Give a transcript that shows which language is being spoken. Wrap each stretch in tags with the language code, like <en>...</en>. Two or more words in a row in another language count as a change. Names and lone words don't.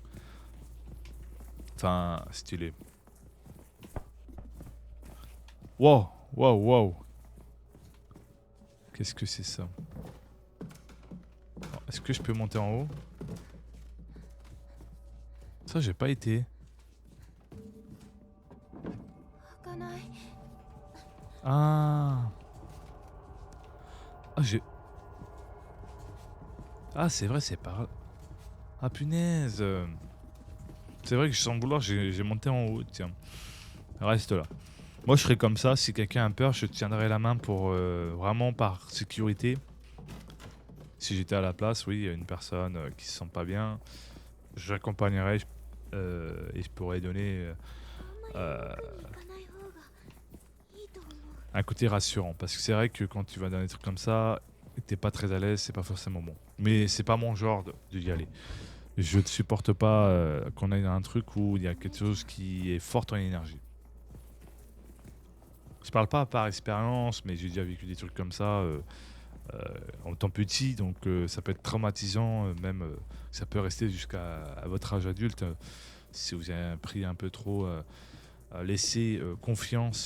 <fr>Enfin, stylé. Wow, wow, wow. Qu'est-ce que c'est ça? Est-ce que je peux monter en haut? Ça, j'ai pas été.</fr> <ja>開かない。</ja> <fr>Ah. Ah, j'ai... Ah, c'est vrai, c'est par... Ah, punaise. C'est vrai que sans vouloir, j'ai monté en haut, tiens. Reste là. Moi, je serais comme ça. Si quelqu'un a peur, je te tiendrais la main pour vraiment par sécurité. Si j'étais à la place, oui, il y a une personne qui se sent pas bien, j'accompagnerais et je pourrais donner</fr> <ja>あんまり euh, 行かない方がいいと思う。</ja> <fr>un côté rassurant. Parce que c'est vrai que quand tu vas dans des trucs comme ça, et que t'es pas très à l'aise, c'est pas forcément bon. Mais c'est pas mon genre d'y aller. Je ne supporte pas qu'on aille dans un truc où il y a quelque chose qui est fort en énergie. Je parle pas par expérience, mais j'ai déjà vécu des trucs comme ça en temps petit, donc ça peut être traumatisant, même ça peut rester jusqu'à votre âge adulte si vous avez pris un peu trop laissé confiance.</fr>